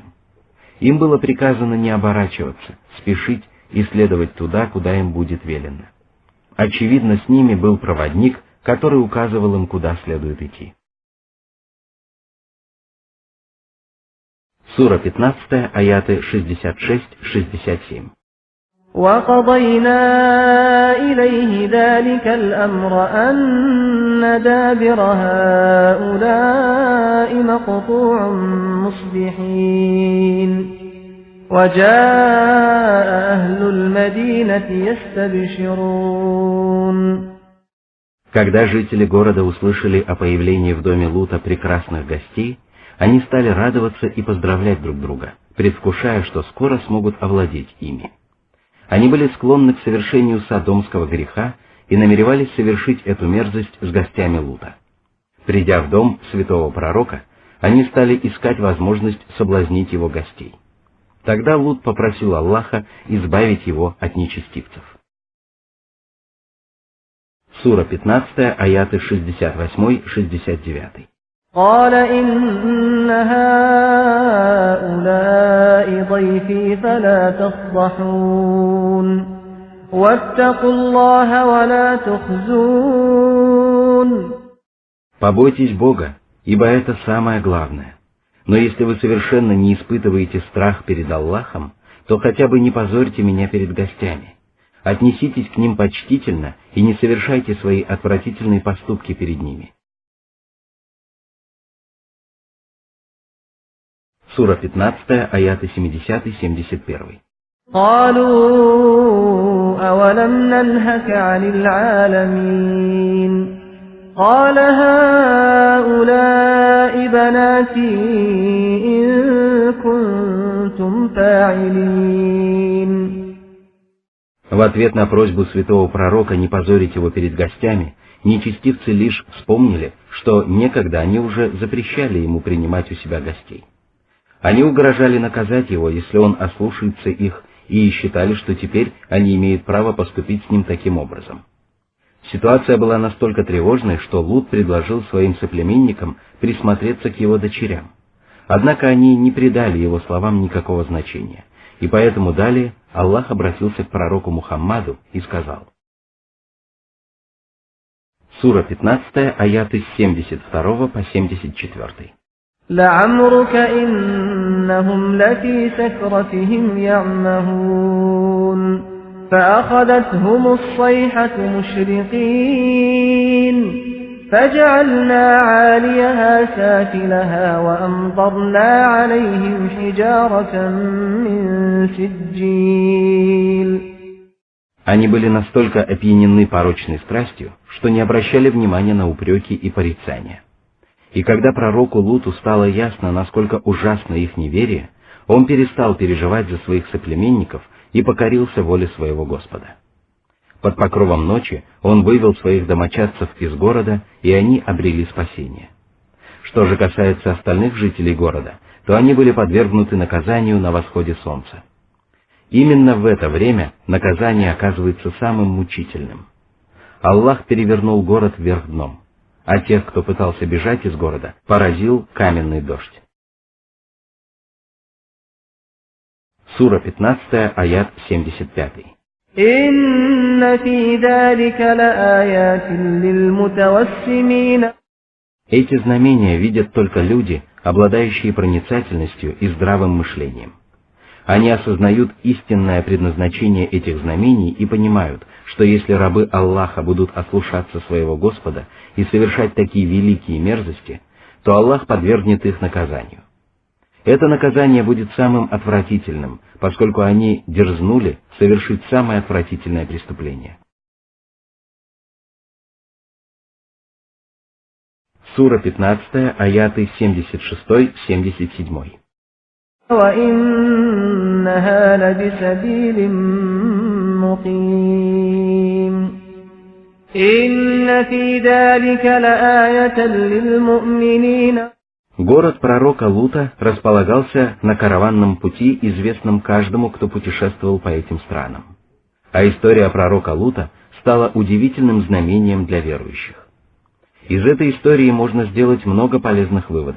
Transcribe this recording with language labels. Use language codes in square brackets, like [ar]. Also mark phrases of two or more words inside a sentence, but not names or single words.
[ru] Им было приказано не оборачиваться, спешить и следовать туда, куда им будет велено. Очевидно, с ними был проводник, который указывал им, куда следует идти. Сура 15, аяты 66-67. [ar] وقضينا إليه ذلك الأمر أن دابر هؤلاء مقطوع مصبحين وجاء أهل المدينة يستبشرون. [ru] Когда жители города услышали о появлении в доме Лута прекрасных гостей, они стали радоваться и поздравлять друг друга, предвкушая, что скоро смогут овладеть ими. Они были склонны к совершению содомского греха и намеревались совершить эту мерзость с гостями Лута. Придя в дом святого пророка, они стали искать возможность соблазнить его гостей. Тогда Лут попросил Аллаха избавить его от нечестивцев. Сура 15, аяты 68-69. [ar] قال إن هؤلاء ضيفي فلا تفضحون واتقوا الله ولا تخزون. [ru] Побойтесь Бога, ибо это самое главное. Но если вы совершенно не испытываете страх перед Аллахом, то хотя бы не позорьте меня перед гостями. Отнеситесь к ним почтительно и не совершайте свои отвратительные поступки перед ними. Сура 15, аяты 70-71. [ar] قالوا أولم ننهك عن العالمين قال هؤلاء بناتي إن كنتم فاعلين. [ru] В ответ на просьбу святого пророка не позорить его перед гостями, нечестивцы лишь вспомнили, что некогда они уже запрещали ему принимать у себя гостей. Они угрожали наказать его, если он ослушается их, и считали, что теперь они имеют право поступить с ним таким образом. Ситуация была настолько тревожной, что Лут предложил своим соплеменникам присмотреться к его дочерям. Однако они не придали его словам никакого значения, и поэтому далее Аллах обратился к пророку Мухаммаду и сказал. Сура 15, аяты с 72 по 74. [ar] لعمرك إنهم لفي سكرتهم يعمهون فأخذتهم الصيحة مشرقين فجعلنا عاليها سافلها وأمطرنا عليهم حجارة من سجيل. [ru] Они были настолько опьянены порочной страстью, что не обращали внимания на упреки и порицания. И когда пророку Луту стало ясно, насколько ужасно их неверие, он перестал переживать за своих соплеменников и покорился воле своего Господа. Под покровом ночи он вывел своих домочадцев из города, и они обрели спасение. Что же касается остальных жителей города, то они были подвергнуты наказанию на восходе солнца. Именно в это время наказание оказывается самым мучительным. Аллах перевернул город вверх дном, а тех, кто пытался бежать из города, поразил каменный дождь. Сура 15, аят 75. [ar] إن في ذلك لآيات للمتوسمين. [ru] Эти знамения видят только люди, обладающие проницательностью и здравым мышлением. Они осознают истинное предназначение этих знамений и понимают, что если рабы Аллаха будут ослушаться своего Господа и совершать такие великие мерзости, то Аллах подвергнет их наказанию. Это наказание будет самым отвратительным, поскольку они дерзнули совершить самое отвратительное преступление. Сура 15, аяты 76-77. [ar] وإنها لبسبيل مقيم إن في ذلك لآية للمؤمنين. [ru] Город пророка Лута располагался на караванном пути, известном каждому, кто путешествовал по этим странам. А история пророка Лута стала удивительным знамением для верующих. Из этой истории можно сделать много полезных выводов.